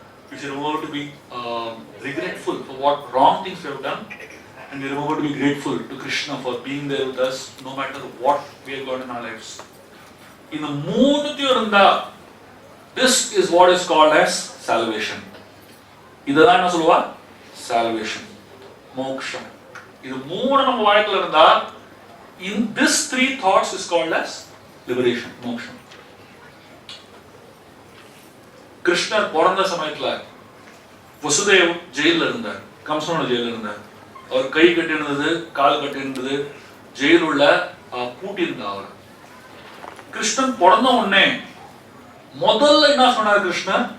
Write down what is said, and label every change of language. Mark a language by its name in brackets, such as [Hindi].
[English] We should remember to be regretful for what wrong things we have done. And we remember to be grateful to Krishna for being there with us no matter what we have got in our lives. In the [Tamil] மூணுத்தையும் இருந்தா, [English] this is what is called as salvation. [Tamil] இதுதான் என்ன சொல்லுவா? Salvation, மோக்ஷம். இது மூணு நம்ம வாழ்க்கையில இருந்தா, [English] in this three thoughts is called as liberation, மோக்ஷம். [Tamil] கிருஷ்ணர் பிறந்த சமயத்துல வசுதேவ் ஜெயில இருந்தார், கம்சனோட ஜெயில இருந்தார். அவர் கை கட்டி இருந்தது, கால் கட்டி இருந்தது, ஜெயில் உள்ள பூட்டி இருந்தார். அவர் கிருஷ்ணன் பிறந்த உடனே முதல்ல என்ன சொன்னார் கிருஷ்ணர்?